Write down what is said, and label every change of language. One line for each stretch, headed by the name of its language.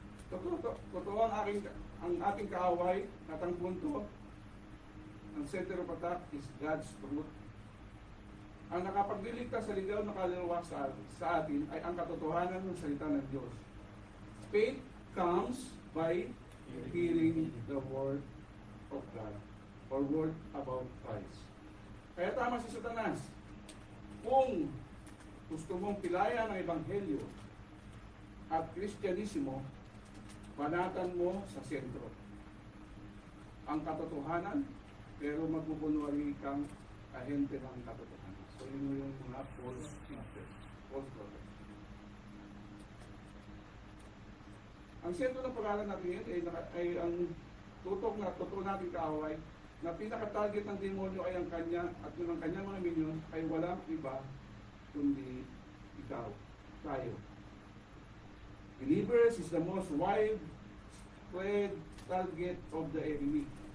Filipino: Totoo ang ating kaaway at ang punto, ang
English: center of attack is God's truth.
Filipino: Ang nakapagliligtas sa ligaw na kaluluwa sa atin ay ang katotohanan ng salita ng Diyos.
English: Faith comes by hearing the word of God or word about Christ.
Filipino: Kaya tama si Satanas. Kung gusto mong pilayan ang Ebanghelyo at Kristyanismo, banatan mo sa sentro ang katotohanan, pero magbubunuari kang ahente ng katotohanan. So yun yung mga false teachers, false prophets. Ang sentro ng pag-aaral natin ngayon ay ang tutok na totoo nating kaaway na pinaka-target ng demonyo ay ang kanya at yung ang kanyang mga minyon ay walang iba kundi ikaw, tayo.
English: Believers is the most widespread target of the enemy.